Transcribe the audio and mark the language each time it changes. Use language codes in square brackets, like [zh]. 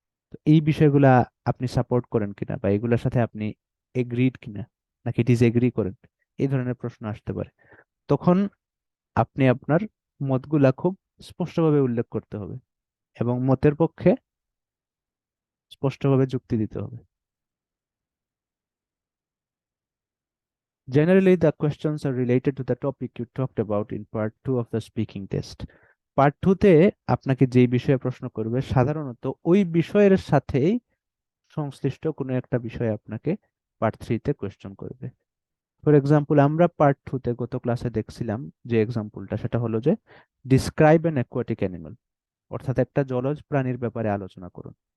[bn] তো এই বিষয়গুলা আপনি সাপোর্ট করেন কিনা, বা এগুলোর সাথে আপনি এগ্রিড কিনা নাকি ডিসএগ্রি করেন, এই ধরনের প্রশ্ন আসতে পারে। তখন আপনি আপনার মতগুলা খুব স্পষ্টভাবে উল্লেখ করতে হবে এবং মতের পক্ষে স্পষ্টভাবে যুক্তি দিতে হবে। [en] Generally, the questions are related to the topic you talked about in part 2 of the speaking test. [bn] Part 2 তে আপনাকে যেই বিষয়ে প্রশ্ন করবে সাধারণত ওই বিষয়ের সাথেই সংশ্লিষ্ট কোনো একটা বিষয় আপনাকে পার্ট 3 তে কোয়েশ্চেন করবে। ফর এক্সাম্পল, আমরা পার্ট 2 তে গত ক্লাসে দেখছিলাম যে এক্সাম্পলটা, সেটা হলো যে [en] describe an aquatic animal, [bn] অর্থাৎ একটা জলজ প্রাণীর ব্যাপারে আলোচনা করুন।